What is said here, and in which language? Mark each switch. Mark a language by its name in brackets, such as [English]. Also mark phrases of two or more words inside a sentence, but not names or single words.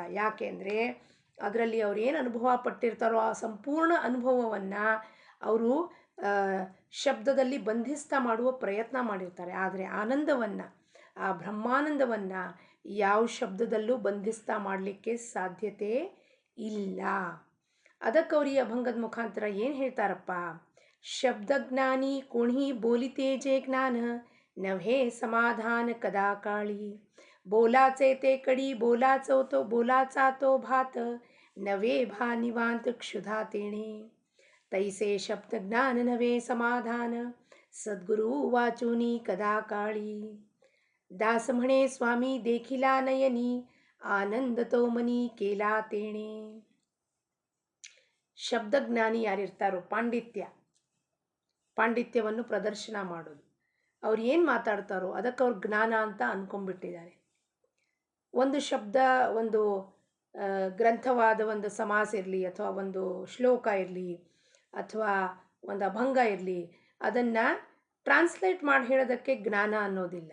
[Kannada] ಯಾಕೆಂದರೆ ಅದರಲ್ಲಿ ಅವ್ರು ಏನು ಅನುಭವ ಪಟ್ಟಿರ್ತಾರೋ ಆ ಸಂಪೂರ್ಣ ಅನುಭವವನ್ನು ಅವರು ಶಬ್ದದಲ್ಲಿ ಬಂಧಿಸ್ತಾ ಮಾಡುವ ಪ್ರಯತ್ನ ಮಾಡಿರ್ತಾರೆ. ಆದರೆ ಆನಂದವನ್ನು, ಆ ಬ್ರಹ್ಮಾನಂದವನ್ನು ಯಾವ ಶಬ್ದದಲ್ಲೂ ಬಂಧಿಸ್ತಾ ಮಾಡಲಿಕ್ಕೆ ಸಾಧ್ಯತೆ ಇಲ್ಲ. ಅದಕ್ಕೆ ಅವ್ರು ಈ ಅಭಂಗದ ಮುಖಾಂತರ ಏನು ಹೇಳ್ತಾರಪ್ಪ, [Marathi] ಶಬ್ದಜ್ಞಾನಿ कोणी बोलिते जे ज्ञान नव्हे समाधान कदा काळी. बोलाचे ते कडी बोलाचा तो भात नवे भा निवांत क्षुधा तेणे. तैसे शब्द ज्ञान नवे समाधान सद्गुरु वाचुनी कदा काळी. दास म्हणे स्वामी देखिला नयनी आनंद तो मनी केला तेणे. [Kannada] ಶಬ್ದಜ್ಞಾನಿ ಯಾರಿರ್ತಾರೋ ಪಾಂಡಿತ್ಯವನ್ನು ಪ್ರದರ್ಶನ ಮಾಡೋದು, ಅವ್ರು ಏನು ಮಾತಾಡ್ತಾರೋ ಅದಕ್ಕೆ ಅವ್ರು ಜ್ಞಾನ ಅಂತ ಅಂದ್ಕೊಂಡ್ಬಿಟ್ಟಿದ್ದಾರೆ. ಒಂದು ಶಬ್ದ, ಒಂದು ಗ್ರಂಥವಾದ ಒಂದು ಸಮಾಸ ಇರಲಿ ಅಥವಾ ಒಂದು ಶ್ಲೋಕ ಇರಲಿ ಅಥವಾ ಒಂದು ಅಭಂಗ ಇರಲಿ, ಅದನ್ನು ಟ್ರಾನ್ಸ್ಲೇಟ್ ಮಾಡಿ ಹೇಳೋದಕ್ಕೆ ಜ್ಞಾನ ಅನ್ನೋದಿಲ್ಲ.